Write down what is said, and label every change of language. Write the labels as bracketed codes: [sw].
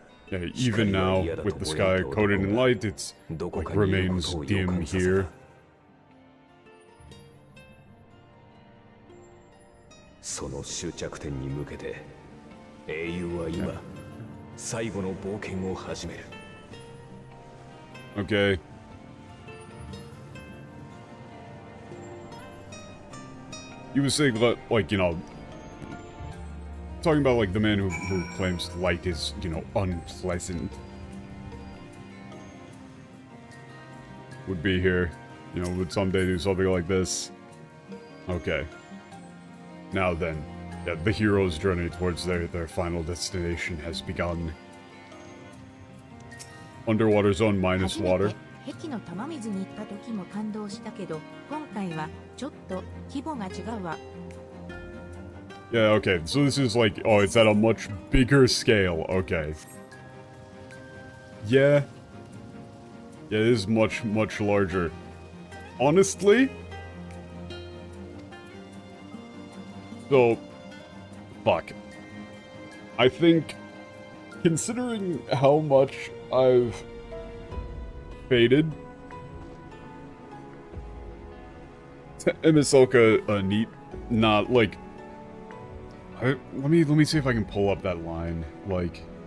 [en] Yeah, even now, with the sky coated in light, it's like remains dim here. [ja] その終着点に向けて英雄は今最後の冒険を始める。 [en] Okay. You were saying that, like, talking about like the man who claims light is, unpleasant. Would be here, would someday do something like this. Okay. Now then, yeah, the hero's journey towards their final destination has begun. Underwater zone minus water. [ja] 壁の玉水に行った時も感動したけど、今回はちょっと規模が違うわ。 [en] Yeah, okay, so this is like, oh, it's at a much bigger scale, okay. Yeah. Yeah, it is much, much larger. Honestly? So, fuck. I think, considering how much I've faded, MSQ neat, not like. Let me see if I can pull up that line. Like,